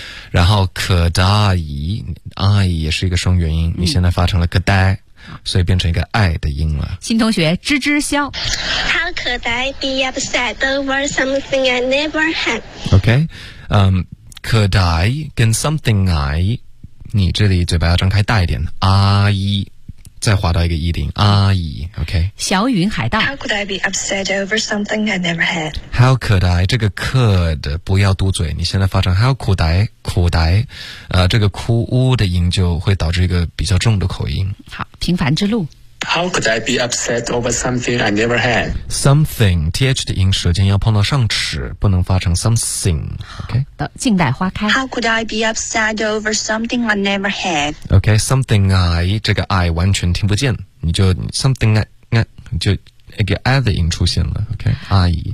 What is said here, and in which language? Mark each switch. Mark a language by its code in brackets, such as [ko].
[zh] 然后 could I? I 也是一个双元音，你现在发成了 could I， 所以变成一个 I 的音了。新同学芝芝笑。 [en] How could I be upset over something I never had? Okay, could I 跟 something I。 [zh] 你这里嘴巴要张开大一点，阿姨，再滑到一个一顶，阿姨 ，OK。小云海盗。 [en] How could I be upset over something I never had? How could I? [zh] 这个 could 不要嘟嘴，你现在发成 [en] How could I? Could I? [zh] 这个哭呜的音就会导致一个比较重的口音。好，平凡之路。 [en] How could I be upset over something I never had? [zh] Something th 的音舌尖要碰到上齿，不能发成 something. OK. 静待花开。 [en] How could I be upset over something I never had? [zh] OK, something I 这个 I 完全听不见，你就 something I 就一个 I 的音出现了。OK, 阿姨。